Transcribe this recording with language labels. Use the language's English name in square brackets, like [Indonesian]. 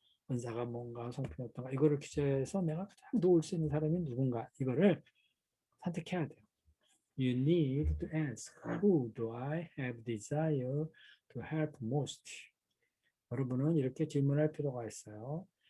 [Korean] 은사가 뭔가, 성품이 어떤가? 이거를 기초해서 내가 가장 도울 수 있는 사람이 누군가? 이거를 선택해야 돼요. [English] You need to ask, who do I have desire to help most? [Korean] 여러분은 이렇게 질문할 필요가 있어요.